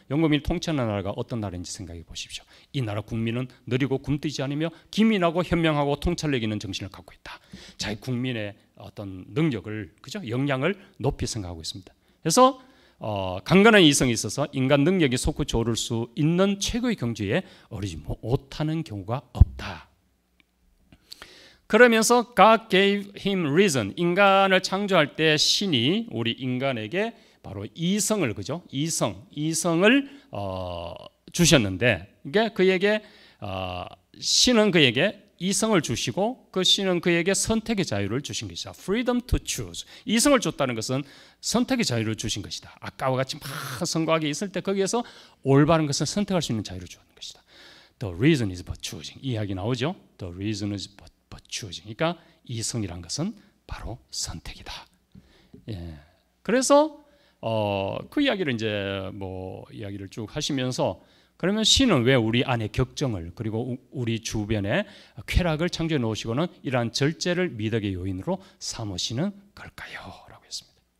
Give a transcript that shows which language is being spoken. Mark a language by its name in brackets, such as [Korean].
[Korean] 영국민이 통치하는 나라가 어떤 나라인지 생각해 보십시오. 이 나라 국민은 느리고 굼뜨지 않으며 기민하고 현명하고 통찰력 있는 정신을 갖고 있다. 자기 국민의 어떤 능력을, 그죠? 역량을 높이 생각하고 있습니다. 그래서 강건한 이성이 있어서 인간 능력이 솟구쳐 오를 수 있는 최고의 경지에 오르지 못하는 경우가 없다. 그러면서 [English] God gave him reason. [Korean] 인간을 창조할 때 신이 우리 인간에게 바로 이성을, 그죠? 이성을 주셨는데, 이게 그에게 신은 그에게 이성을 주시고 그 신은 그에게 선택의 자유를 주신 것이다. [English] Freedom to choose. [Korean] 이성을 줬다는 것은 선택의 자유를 주신 것이다. 아까와 같이 막 선거하게 있을 때 거기에서 올바른 것을 선택할 수 있는 자유를 주는 것이다. [English] The reason is but choosing. [Korean] 이 이야기 나오죠? [English] The reason is but choosing. [Korean] 그러니까 이성이란 것은 바로 선택이다. 예. 그래서 그 이야기를 이제 이야기를 쭉 하시면서 그러면 신은 왜 우리 안에 격정을 그리고 우리 주변에 쾌락을 창조해 놓으시고는 이러한 절제를 미덕의 요인으로 삼으시는 걸까요? 라고 했습니다.